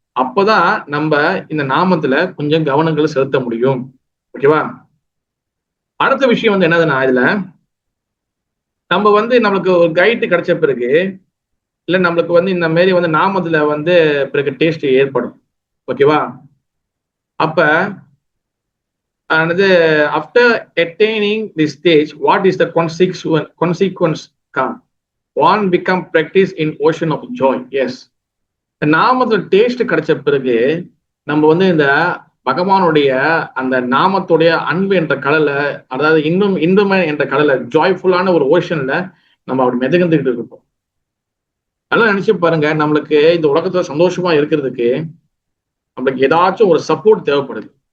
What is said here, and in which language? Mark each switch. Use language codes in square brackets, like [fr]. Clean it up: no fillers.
[ta] அப்பதான் நம்ம இந்த நாமத்துல கொஞ்சம் கவனங்களை செலுத்த முடியும். ஓகேவா? அடுத்த விஷயம் வந்து என்னதுன்னா, இதுல நம்ம வந்து நம்மளுக்கு ஒரு கைடு கிடைச்ச பிறகு இல்ல நம்மளுக்கு வந்து இந்த மாரி வந்து நாமத்துல வந்து பிறகு டேஸ்ட் ஏற்படும். ஓகேவா? [en] அப்ப after attaining this stage, what is the consequence come? One become practice in ocean of joy. Yes. [ta] நாமத்துல டேஸ்ட் கிடைச்ச பிறகு நம்ம வந்து இந்த பகவானுடைய அந்த நாமத்துடைய அன்பு என்ற கடலை, அதாவது இன்பமே என்ற கடலை, ஜாய்ஃபுல்லான ஒரு ஓஷன்ல நம்ம அப்படி மிதந்துகிட்டு இருப்போம். நல்லா நினைச்சு பாருங்க, நம்மளுக்கு இந்த உலகத்துல சந்தோஷமா இருக்கிறதுக்கு நம்மளுக்கு ஏதாச்சும் ஒரு சப்போர்ட் தேவைப்படுது.